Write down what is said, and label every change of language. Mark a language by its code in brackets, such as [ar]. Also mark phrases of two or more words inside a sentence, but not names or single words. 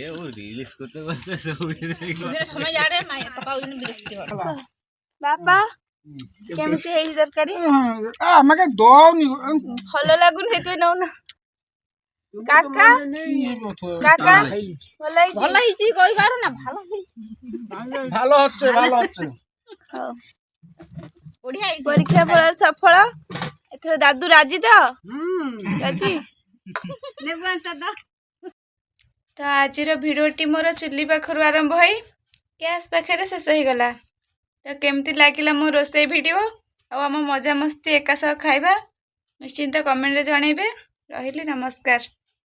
[or] ବାପା କେମିତି ହେଇଛି ତରକାରୀ? ଭଲ ଲାଗୁନି ସେଥିପାଇଁ ନଉନ। କାକା କାକା ଭଲ ହେଇଛି କହିପାରୁ ନା [bn] ভালো হচ্ছে ভালো হচ্ছে। পরীক্ষা ফল সফল। [or] ଏଥର ଦାଦୁ ରାଜି ତ? ରାଜି। তো আଜିର ଭିଡ଼ିଓଟି ମୋର ଚୁଲି ପାଖରୁ ଆରମ୍ଭ ହୋଇ ଗ୍ୟାସ୍ ପାଖରେ ଶେଷ ହେଇଗଲା। ତ କେମିତି ଲାଗିଲା ମୋ ରୋଷେଇ ଭିଡ଼ିଓ ଆଉ ଆମ ମଜାମସ୍ତି ଏକା ସହ ଖାଇବା ନିଶ୍ଚିନ୍ତ କମେଣ୍ଟରେ ଜଣେଇବେ। ରହିଲି ନମସ୍କାର।